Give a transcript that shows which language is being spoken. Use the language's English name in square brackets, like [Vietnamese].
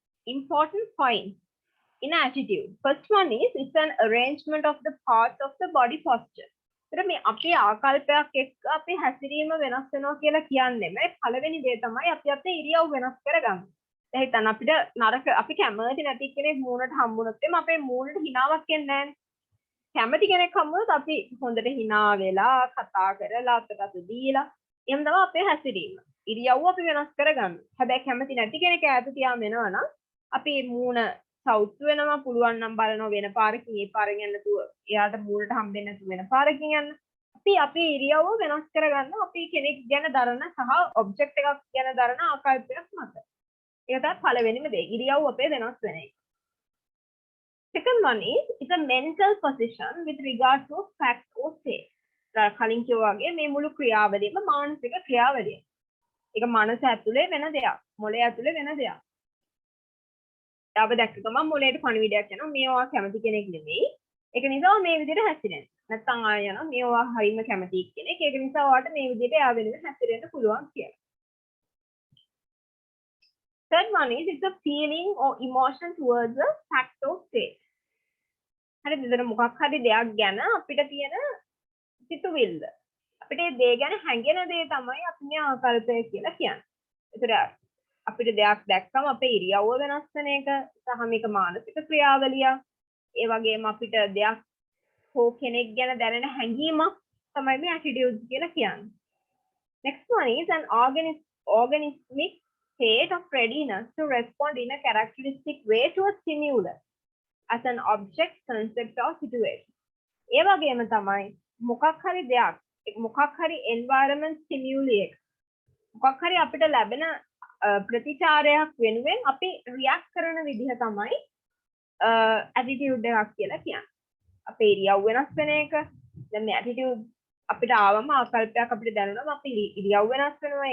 [English] important points in attitude. First one is it's an arrangement of the parts of the body posture. [Sinhala] ඒතර මේ අපේ ආකල්පයක් එක්ක අපේ හැසිරීම වෙනස් වෙනවා කියලා කියන්නේ මේ පළවෙනි දේ තමයි අපි අපේ ඉරියව් වෙනස් කරගන්න. දැන් හිතන්න අපිට නරක අපි කැමති නැති කෙනෙක් මූණට හම්බුනොත් එimhe අපේ මූණට හිනාවක් එන්නේ නැහැ. කැමති කෙනෙක් හම්බුනොත් අපි හොඳට හිනා වෙලා කතා කරලා අතකට දීලා එහෙම තමයි අපේ හැසිරීම. ඉරියව් අපි වෙනස් කරගන්න. හැබැයි කැමති නැති කෙනෙක් ඈත තියාම වෙනවා නම් අපි මූණ සවුත් වෙනවා පුළුවන් නම් බලනවා වෙන පාරකින් ඒ පාරෙන් යන්න නැතුව එයාට මූණට හම්බෙන්නේ නැතුව වෙන පාරකින් යන්න. අපි අපේ ඉරියව්ව වෙනස් කරගන්න අපි කෙනෙක් ගැන දරන සහ ඔබ්ජෙක්ට් එකක් ගැන දරන ආකල්පයක් මත. ඒක තමයි පළවෙනිම දේ. ඉරියව් අපේ වෙනස් වෙන එක. [English] Second one is it's a mental position with regard to fact or state. [Sinhala] කලින් කිව්වා වගේ මේ මුළු ක්‍රියාවලියම මානසික ක්‍රියාවලිය. ඒක මනස ඇතුලේ වෙන දෙයක්. මොළය ඇතුලේ වෙන දෙයක්. යාව දැක්ක ගමන් මොළයට පණිවිඩයක් යනවා මේවා කැමති කෙනෙක් නෙමෙයි. ඒක නිසා මේ විදිහට හැසිරෙන්න. නැත්තම් ආය යනවා මේවා හරිම කැමති කෙනෙක්. ඒක නිසා ඔයාලට මේ විදිහට යා වෙනුවෙන් හැසිරෙන්න පුළුවන් කියලා. [English] Third one is it's a feeling or emotion towards a fact or state. [Sinhala] හරි දෙතර මොකක් හරි දෙයක් ගැන අපිට තියෙන සිතුවිල්ල. අපිට ඒ දේ ගැන හැඟෙන දේ තමයි අපි මේ ආකල්පය කියලා කියන්නේ. ඒතර අපිට දෙයක් දැක්කම අපේ ඉරියව්ව වෙනස් වෙන එක සහ මේක මානසික ක්‍රියාවලිය. ඒ වගේම අපිට දෙයක් හෝ කෙනෙක් ගැන දැනෙන හැඟීමක් තමයි මේ attitude කියලා කියන්නේ. [English] Next one is an organismic state of readiness to respond in a characteristic way to a stimulus as an object, concept or situation. [Sinhala] ඒ වගේම තමයි මොකක් හරි දෙයක් මොකක් හරි environment stimuli එක මොකක් හරි අපිට ලැබෙන ප්‍රතිචාරයක් වෙනුවෙන් අපි රියැක්ට් කරන විදිහ තමයි attitude එකක් කියලා කියන්නේ. අපේ ඉරියව් වෙනස් වෙන එක. දැන් මේ attitude අපිට ආවම ආකල්පයක් අපිට දැනුණාම අපි ඉරියව් වෙනස් වෙනවා.